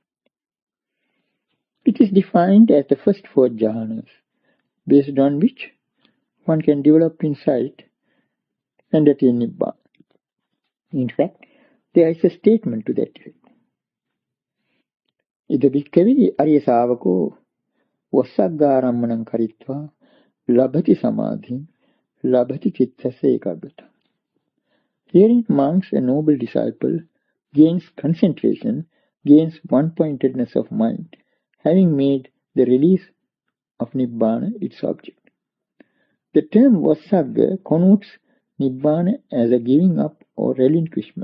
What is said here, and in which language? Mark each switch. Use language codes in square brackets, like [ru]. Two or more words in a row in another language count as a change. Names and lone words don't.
[en] It is defined as the first 4 jhanas, based on which one can develop insight and attain Nibbāna. In fact, there is a statement to that effect. [pi] Ida bhikkave arya savako vassaggarammanam karitva labhati samadhi labhati chittase ekaggata. [en] Herein monks, a noble disciple, gains concentration, gains one-pointedness of mind, having made the release of Nibbāna its object. The term Vassagga connotes Nibbāna as a giving up or relinquishment.